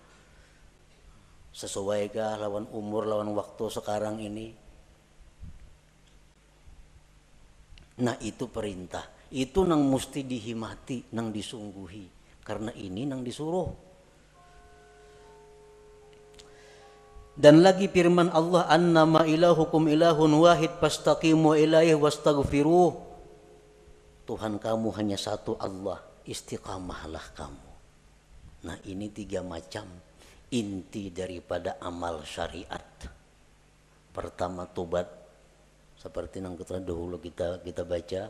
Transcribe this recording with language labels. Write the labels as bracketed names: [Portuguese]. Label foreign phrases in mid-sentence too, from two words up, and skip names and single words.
[Banjar] Sesuaikah lawan umur, lawan waktu sekarang ini? Nah itu perintah. Itu nang mesti dihimati, nang disungguhi. Karena ini nang disuruh. [Indonesian] Dan lagi firman Allah, [Arabic] أنما إلهكم إله واحد فاستقيموا إليه واستغفروه. [Indonesian] Tuhan kamu hanya satu Allah, istiqamahlah kamu. Nah ini 3 macam inti daripada amal syariat. Pertama tobat, seperti yang dahulu kita baca.